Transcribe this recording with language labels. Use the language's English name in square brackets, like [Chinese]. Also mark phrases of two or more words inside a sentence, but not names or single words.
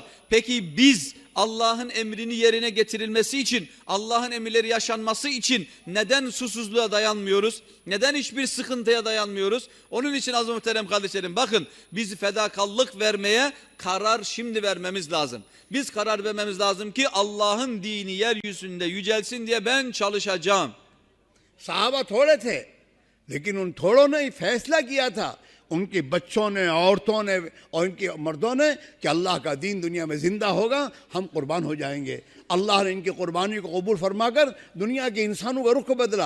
[Turkish] Peki biz Allah'ın emrini yerine getirilmesi için, Allah'ın emirleri yaşanması için neden susuzluğa dayanmıyoruz? Neden hiçbir sıkıntıya dayanmıyoruz? Onun için aziz muhterem kardeşlerim, bakın biz fedakarlık vermeye karar şimdi vermemiz lazım. Biz karar vermemiz lazım ki Allah'ın dini yeryüzünde yücelsin diye ben çalışacağım. [Hindi] साहबा थोड़े थे लेकिन उन थोड़ों ने ही फैसला किया था, उनके बच्चों ने, औरतों ने और उनके मर्दों ने कि अल्लाह का दीन दुनिया में जिंदा होगा, हम कुर्बान हो जाएंगे। अल्लाह ने इनकी कुर्बानी को कबूल फरमाकर दुनिया के इंसानों का रुख बदला।